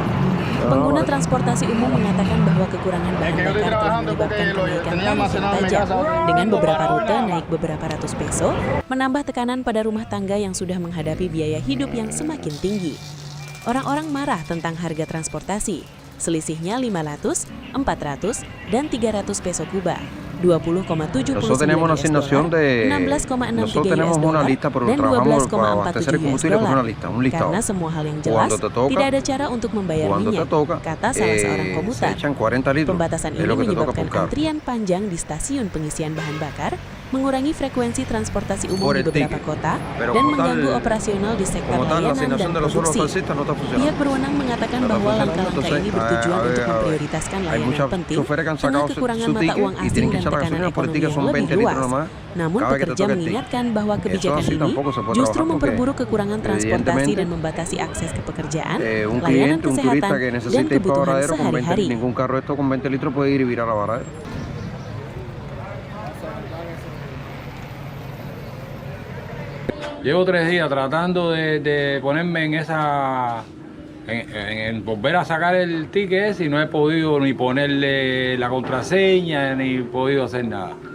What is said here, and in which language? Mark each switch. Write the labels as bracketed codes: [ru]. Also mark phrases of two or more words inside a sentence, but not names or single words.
[id] Pengguna transportasi umum mengatakan bahwa kekurangan bahan bakar telah menyebabkan kenaikan tarif yang tajam, dengan beberapa rute naik beberapa ratus peso, menambah tekanan pada rumah tangga yang sudah menghadapi biaya hidup yang semakin tinggi. Orang-orang marah tentang harga transportasi, selisihnya 500, 400, dan 300 peso Kuba. 20,79 [es] Nosotros tenemos una asignación de nosotros tenemos una lista, pero trabajamos para abastecer el combustible con una lista, un listado. [id] Karena semua hal yang jelas, tidak ada cara untuk membayar minyak, kata salah seorang komuter. Pembatasan ini menyebabkan antrian panjang di stasiun pengisian bahan bakar, mengurangi frekuensi transportasi umum di beberapa kota, dan mengganggu operasional di sektor layanan dan produksi. Pihak berwenang mengatakan bahwa langkah-langkah ini bertujuan untuk memprioritaskan layanan penting tengah kekurangan mata uang asing dan tekanan ekonomi yang lebih luas. Namun pekerja mengingatkan bahwa kebijakan ini justru memperburuk kekurangan transportasi dan membatasi akses ke pekerjaan, layanan kesehatan, dan kebutuhan sehari-hari. [es] Llevo 3 días tratando de ponerme en en volver a sacar el ticket ese y no he podido ni ponerle la contraseña ni podido hacer nada.